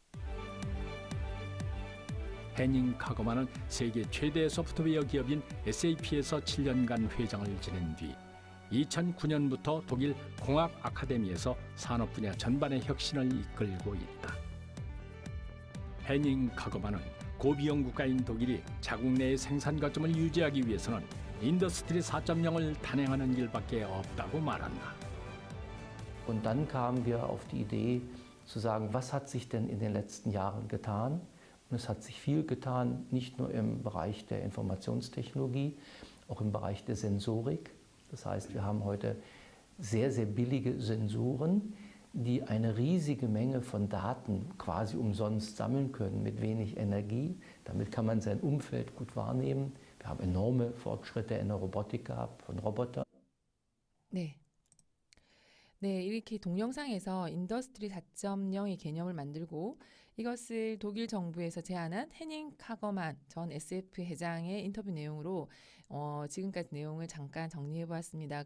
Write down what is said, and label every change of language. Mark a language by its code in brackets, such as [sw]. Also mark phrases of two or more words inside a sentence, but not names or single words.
[ko] 헤닝 카거만은 세계 최대 소프트웨어 기업인 SAP에서 7년간 회장을 지낸 뒤 2009년부터 독일 공학 아카데미에서 산업 분야 전반의 혁신을 이끌고 있다. 헤닝 카거만은 고비용 국가인 독일이 자국 내의 생산 거점을 유지하기 위해서는 인더스트리 4.0을 단행하는 길밖에 없다고 말한다. [de] Und dann kamen wir auf die Idee zu sagen, was hat sich denn in den letzten Jahren getan? Und es hat sich viel getan, nicht nur im Bereich der Informationstechnologie, auch im Bereich der Sensorik. Das heißt, wir haben heute sehr, sehr billige Sensoren, die eine riesige Menge von Daten quasi umsonst sammeln können mit wenig Energie. Damit kann man sein Umfeld gut wahrnehmen. Wir haben enorme Fortschritte in der Robotik gehabt, von Robotern. [ko] 네, 이렇게 동영상에서 인더스트리 4.0의 개념을 만들고 이것을 독일 정부에서 제안한 헤닝 카거만 전 SF 회장의 인터뷰 내용으로 지금까지 내용을 잠깐 정리해 보았습니다.